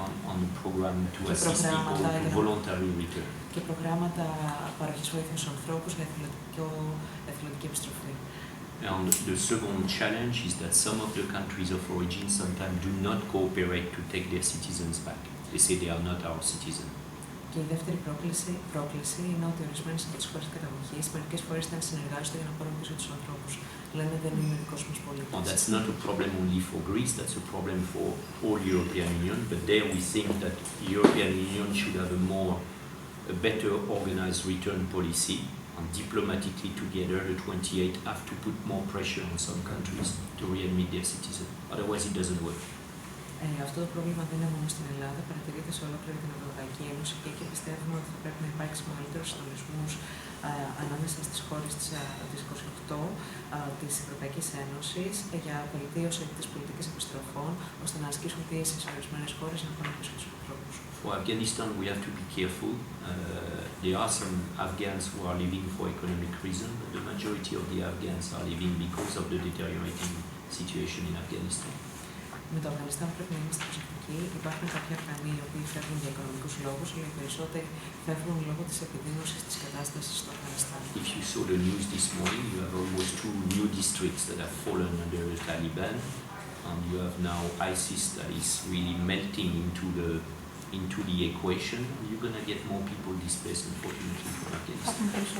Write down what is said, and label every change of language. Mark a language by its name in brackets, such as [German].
[English] on the program to assist people to voluntarily return. [Greek] Και προγράμματα παροχής βοήθειας στους ανθρώπους για εθελοντική επιστροφή. [English] And the second challenge is that some of the countries of origin sometimes do not cooperate to take their citizens back. They say they are not our citizens. [Greek] Και η δεύτερη πρόκληση είναι ότι ορισμένες από τις χώρες καταγωγής μερικές φορές δεν συνεργάζονται για να πάρουν πίσω τους ανθρώπους. Λένε δεν είναι δικός μας πολίτης. [English] Well, that's not a problem only for Greece, that's a problem for all European Union, but there we think that the European Union should have a better organized return policy, and diplomatically together the 28 have to put more pressure on some countries to readmit their citizens, otherwise it doesn't work. [Greek] Αυτό το πρόβλημα δεν είναι μόνο στην Ελλάδα, παρατηρείται σε ολόκληρη την Ευρωπαϊκή Ένωση και εκεί πιστεύουμε ότι θα πρέπει να υπάρξει μεγαλύτερος συντονισμός ανάμεσα στις χώρες της 28 της Ευρωπαϊκής Ένωσης για βελτίωση της πολιτικής επιστροφών, ώστε να ασκήσουν πίεση σε ορισμένες χώρες να πάρουν πίσω τους ανθρώπους. [English] For Afghanistan, we have to be careful. There are some Afghans who are leaving for economic reasons, but the majority of the Afghans are leaving because of the deteriorating situation in Afghanistan. [Greek] Με το Αφγανιστάν πρέπει να είμαστε προσεκτικοί. Υπάρχουν κάποιοι Αφγανοί οι οποίοι φεύγουν για οικονομικούς λόγους, αλλά οι περισσότεροι φεύγουν λόγω της επιδείνωσης της κατάστασης στο Αφγανιστάν. [English] If you saw the news this morning, you have almost 2 new districts that have fallen under the Taliban, and you have now ISIS that is really melting into the equation. You're going to get more people displaced, unfortunately, from Afghanistan.